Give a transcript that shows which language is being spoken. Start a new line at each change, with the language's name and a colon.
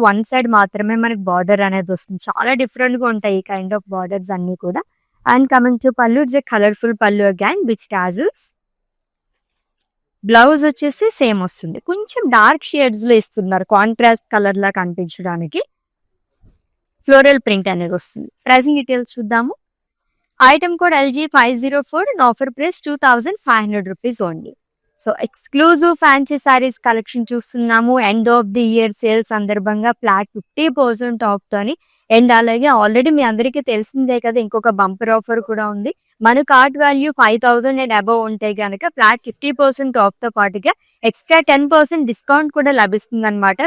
Telugu: One side మాత్రమే మనకి border అనేది వస్తుంది. చాలా డిఫరెంట్ గా ఉంటాయి ఈ కైండ్ ఆఫ్ బార్డర్స్ అన్ని కూడా. అండ్ కమింగ్ టు పళ్ళు, ఇట్స్ ఏ కలర్ఫుల్ పళ్ళు అగైన్ విత్ టాజిల్స్. బ్లౌజ్ వచ్చేసి సేమ్ వస్తుంది. కొంచెం డార్క్ షేడ్స్ లో ఇస్తున్నారు కాంట్రాస్ట్ కలర్ లా కనిపించడానికి. ఫ్లోరల్ ప్రింట్ అనేది వస్తుంది. ప్రైజింగ్ డీటెయిల్స్ చూద్దాము.
English: Item code LG504 and offer price 2500 rupees only.
Telugu: So exclusive fancy saris collection చూస్తున్నాము. End of the year sale సందర్భంగా ఫ్లాట్ 50% ఆఫ్ తోని. అండ్ అలాగే ఆల్రెడీ మీ అందరికీ తెలిసిందే కదా, ఇంకొక బంపర్ ఆఫర్ కూడా ఉంది. మన కార్ట్ వాల్యూ 5000 అండ్ అబవ్ ఉంటే కనుక ఫ్లాట్ 50% ఆఫ్ తో పాటుగా ఎక్స్ట్రా 10% డిస్కౌంట్ కూడా లభిస్తుంది అనమాట.